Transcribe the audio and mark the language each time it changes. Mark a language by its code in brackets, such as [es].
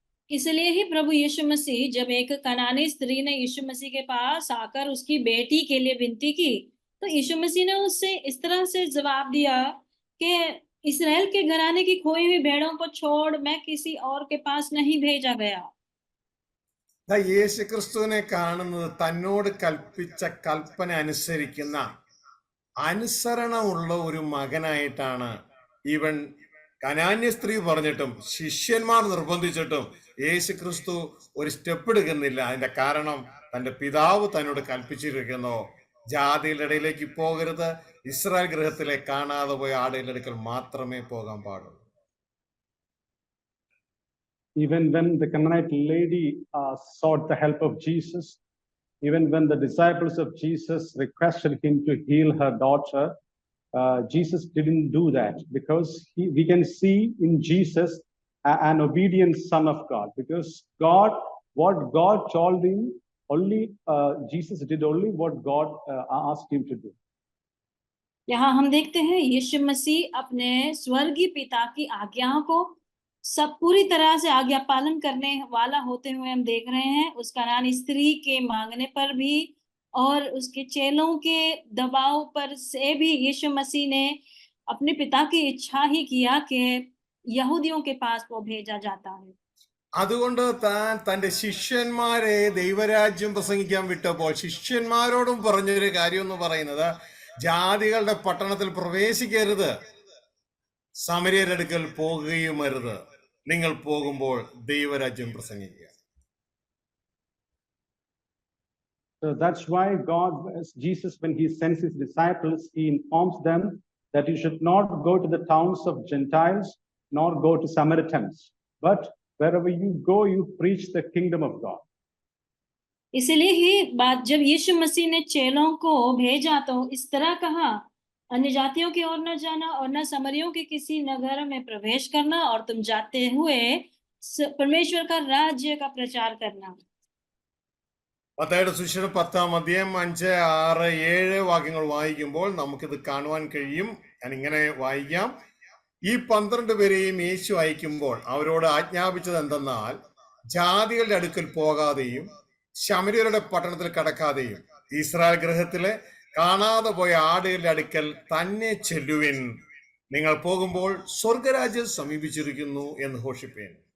[hi] इसलिए ही प्रभु यीशु मसीह जब एक कनानी स्त्री ने यीशु मसीह के पास आकर उसकी बेटी के लिए विनती की, तो यीशु मसीह ने उससे इस तरह से जवाब दिया कि इस्राएल के घराने की खोई हुई भेड़ों को छोड़ मैं किसी और के पास नहीं भेजा गया. [ml] യേശുക്രിസ്തുവിനെ കാണുന്നത് തന്നോട് കൽപ്പിച്ച കൽപ്പന അനുസരിക്കുന്ന അനുസരണമുള്ള ഒരു മകനായിട്ടാണ്. ഈവൻ കനാന്യ സ്ത്രീ പറഞ്ഞിട്ടും ശിഷ്യന്മാർ നിർബന്ധിച്ചിട്ടും യേശുക്രിസ്തു ഒരു സ്റ്റെപ്പ് എടുക്കുന്നില്ല. അതിന്റെ കാരണം തന്റെ പിതാവ് തന്നോട് കൽപ്പിച്ചിരിക്കുന്നു, ജാതികളുടെ ഇടയിലേക്ക് പോകരുത്, ഇസ്രായേൽ ഗൃഹത്തിലെ കാണാതെ പോയ ആടുകളുടെ അടുക്കൽ മാത്രമേ പോകാൻ പാടുള്ളൂ. [en] Even when the Canaanite lady sought the help of Jesus, even when the disciples of Jesus requested him to heal her daughter, Jesus didn't do that, because we can see in Jesus an obedient Son of God, because what God told him, only Jesus did only what God asked him to do. [hi] यहाँ हम देखते हैं यीशु मसीह अपने स्वर्गीय पिता की आज्ञाओं को सब पूरी तरह से आज्ञा पालन करने वाला होते हुए हम देख रहे हैं। उस कनानी स्त्री के मांगने पर भी और उसके चेलों के दबाव पर से भी यीशु मसीह ने अपने पिता की इच्छा ही किया कि यहूदियों के पास वो भेजा जाता है। [ml] അതുകൊണ്ട് താൻ തന്റെ ശിഷ്യന്മാരെ ദൈവരാജ്യം പ്രസംഗിക്കാൻ വിട്ടപ്പോൾ ശിഷ്യന്മാരോടും പറഞ്ഞൊരു കാര്യം എന്ന് പറയുന്നത്, ജാതികളുടെ പട്ടണത്തിൽ പ്രവേശിക്കരുത്, സമര്യരുടെ അടുക്കൽ പോകുകയും അരുത്, നിങ്ങൾ പോകുമ്പോൾ ദൈവരാജ്യം പ്രസംഗിക്കുക. [en] So that's why Jesus, when he sends his disciples, he informs them that you should not go to the towns of Gentiles, nor go to Samaritans, but wherever you go, you preach the kingdom of God. [hi] इसलिए ही बात जब यीशु मसीह ने चेलों को भेजा तो इस तरह कहा, अन्य जातियों की ओर न जाना और न समरियों के किसी नगर में प्रवेश करना, और तुम जाते हुए परमेश्वर का राज्य का प्रचार करना। [ml] മത്തായിയുടെ സുവിശേഷം 10-ാം അധ്യായം 5, 6, 7 വാക്യങ്ങൾ വായിക്കുമ്പോൾ നമുക്കിത് കാണുവാൻ കഴിയും. ഞാൻ ഇങ്ങനെ വായിക്കാം. ഈ 12 പേരെയും യേശു അയക്കുമ്പോൾ അവരോട് ആജ്ഞാപിച്ചത് എന്തെന്നാൽ, ജാതികളുടെ അടുക്കൽ പോകാതെയും ശമര്യരുടെ പട്ടണത്തിൽ കടക്കാതെയും ഇസ്രായേൽ ഗൃഹത്തിലെ കാണാതെ പോയ ആടുകളുടെ അടുക്കൽ തന്നെ ചെല്ലുവിൻ, നിങ്ങൾ പോകുമ്പോൾ സ്വർഗരാജ്യം സമീപിച്ചിരിക്കുന്നു എന്ന് ഘോഷിപ്പേൻ.